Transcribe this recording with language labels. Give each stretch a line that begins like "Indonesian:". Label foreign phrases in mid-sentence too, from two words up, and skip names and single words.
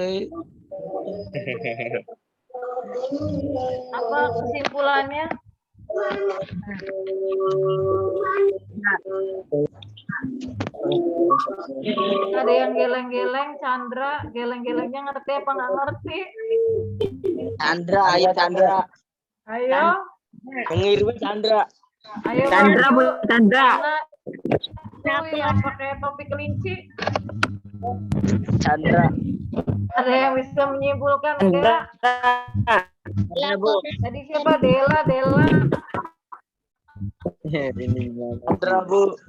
Indonesian: Apa kesimpulannya? Ada yang geleng-geleng, Chandra. Geleng-gelengnya ngerti apa nggak ngerti? Chandra, ayo Chandra. Ayo. Pengirwe Chandra. Ayo Chandra, maju. Bu Chandra. Tuh yang pakai topi kelinci. Chandra. Ada yang bisa menyimpulkan enggak? Ada Bu. Tadi siapa? Dela. Chandra Bu.